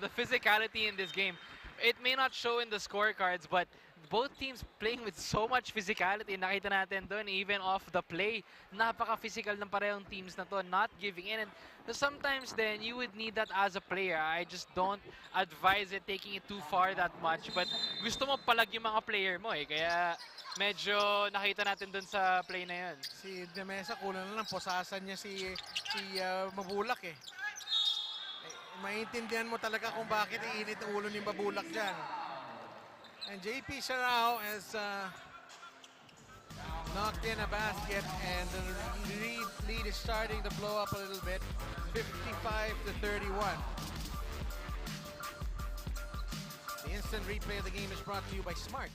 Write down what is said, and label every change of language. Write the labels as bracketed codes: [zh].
[en] The physicality in this game, it may not show in the scorecards, but both teams playing with so much physicality. [tl] Nakita natin doon, [en] even off the play. [tl] Napaka-physical ng parehong teams na to, [en] not giving in. And sometimes then, you would need that as a player. I just don't advise it, taking it too far that much. [tl] But gusto mo palag yung mga player mo eh. Kaya medyo nakita natin doon sa play na yun. Si De Mesa, kulang na lang. Posasan niya si Mabulak eh. Maintindihan mo talaga kung bakit iinit ang ulo ni Mabulak dyan. [en] And JP Sarao has knocked in a basket, and the lead is starting to blow up a little bit, 55-31. The instant replay of the game is brought to you by Smart.